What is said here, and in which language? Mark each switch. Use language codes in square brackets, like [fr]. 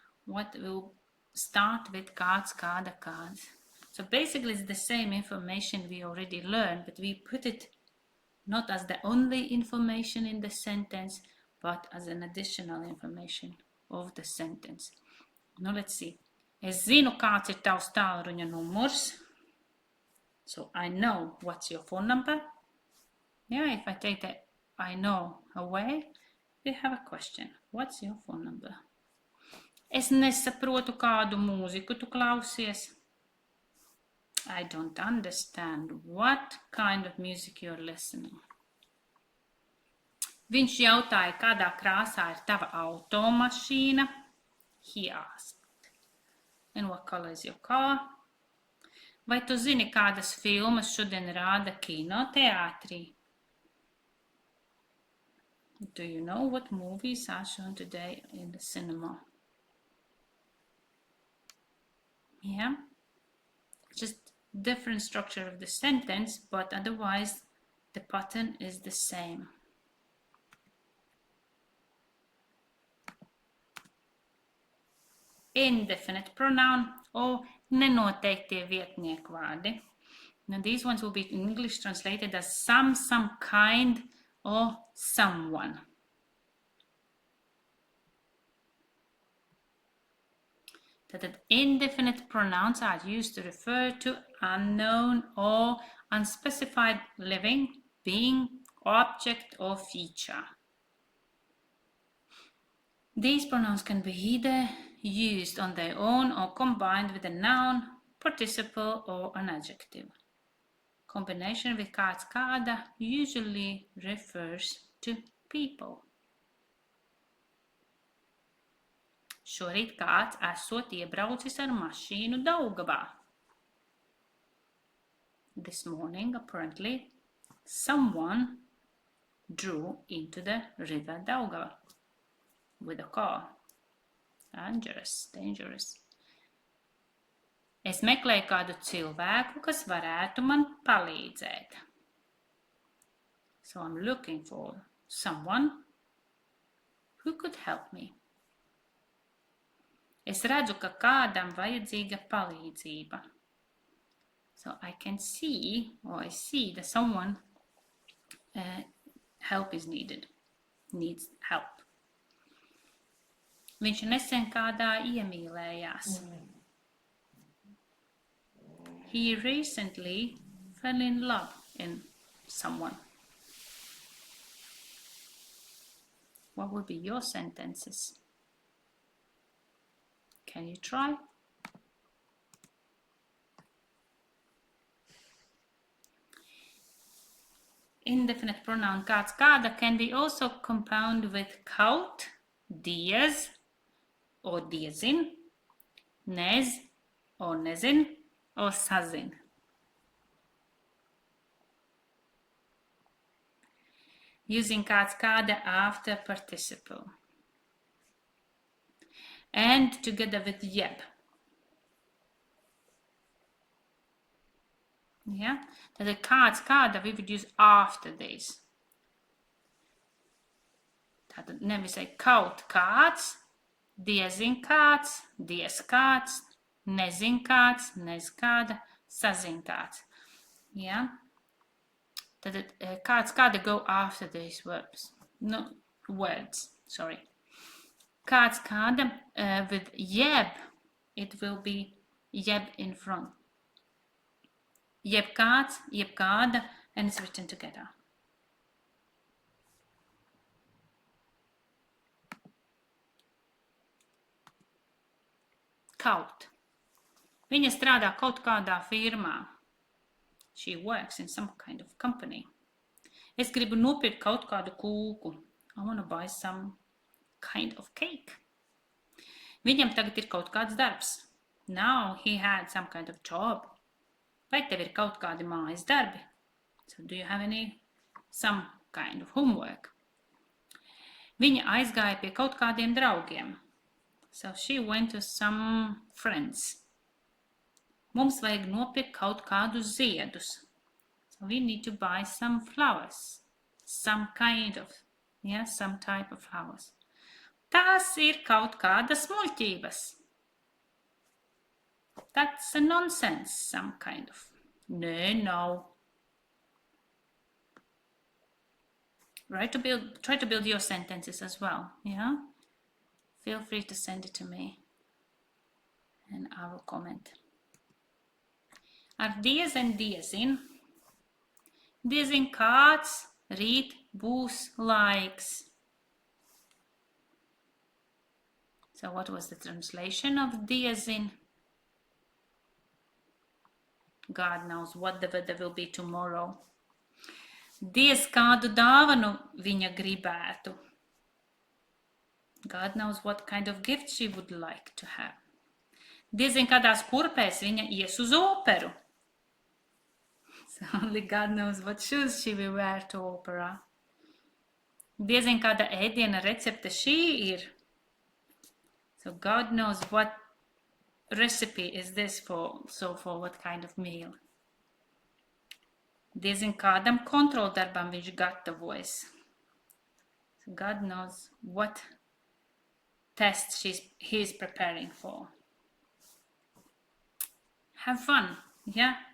[en] What will start with kāds, kāda, kāds. So basically it's the same information we already learned, but we put it not as the only information in the sentence, but as an additional information of the sentence. Now let's see. [lv] Es zinu, kāds ir tavs tālruņa numurs. [en] So I know what's your phone number. Yeah, if I take the I know away, we have a question. What's your phone number? [lv] Es nesaprotu, kādu mūziku tu klausies. [en] I don't understand what kind of music you're listening. [lv] Viņš jautāja, kādā krāsā ir tava automašīna. [en] He asked. And what color is your car? [lv] Vai tu zini, kādas filmas šodien rāda kinoteātrī? [en] Do you know what movies are shown today in the cinema? Yeah. Just different structure of the sentence, but otherwise the pattern is the same. Indefinite pronoun or [lv] nenoteiktie vietnieku vārdi. [en] Now these ones will be in English translated as some kind, or someone. That indefinite pronouns are used to refer to unknown or unspecified living, being, object, or feature. These pronouns can be either used on their own or combined with a noun, participle, or an adjective. Combination with kāds, kāda usually refers to people. [lv] Šorīt kāds esot iebraucis ar mašīnu Daugavā. [en] This morning, apparently, someone drew into the river Daugava with a car. Dangerous. [lv] Es meklēju kādu cilvēku, kas varētu man palīdzēt. [en] So I'm looking for someone who could help me. [lv] Es redzu, ka kādam vajadzīga palīdzība. [en] So I can see, or I see that someone help is needed, needs help. [lv] Viņš nesen kādā iemīlējās. [en] He recently fell in love in someone. What would be your sentences? Can you try? Indefinite pronoun kāds, kāda can be also compounded with kaut, diez, or diezin, nez, or nezin, or sazin. Using kāds, kāda after participle. And together with jeb. Yeah, that kāds, kāda we would use after this. [lv] Tātad nevis kaut kāds, diezin kāds, diez kāds, nezin kāds, nez kāda, sazin kāds. [en] Yeah, that kāds, kāda go after these verbs. No, words, sorry. Kāds, kāda, with jeb, it will be jeb in front. Jeb kāds, jeb kāda, and it's written together. Kaut. [lv] Viņa strādā kaut kādā firmā. [en] She works in some kind of company. [lv] Es gribu nopirkt kaut kādu kūku. [en] I want to buy some kind of cake. [lv] Viņam tagad ir kaut kāds darbs. [en] Now he had some kind of job. [lv] Vai tev ir kaut kādi mājas darbi? [en] So do you have some kind of homework? [lv] Viņa aizgāja pie kaut kādiem draugiem. [en] So she went to some friends. [lv] Mums vajag nopirkt kaut kādus ziedus. [en] So we need to buy some flowers. Some kind of, yeah, some type of flowers. [lv] Tās ir kaut kādas muļķības. [en] That's a nonsense, some kind of. No. Try to build your sentences as well, yeah? Feel free to send it to me and I will comment. [lv] Ar diez un diezin. Diezin kāds rīt būs laiks. [en] So what was the translation of diezin? God knows what the weather will be tomorrow. [lv] Diez kādu dāvanu viņa gribētu. [en] God knows what kind of gift she would like to have. [lv] Diezin kādās kurpēs viņa ies uz operu. [en] So only God knows what shoes she will wear to opera. [lv] Diezin kāda ēdiena recepte šī ir. [en] So God knows what recipe is this for what kind of meal. [lv] Diezin kādam kontroldarbam viņš gatavojas. [en] So God knows what test he is preparing for. Have fun, yeah?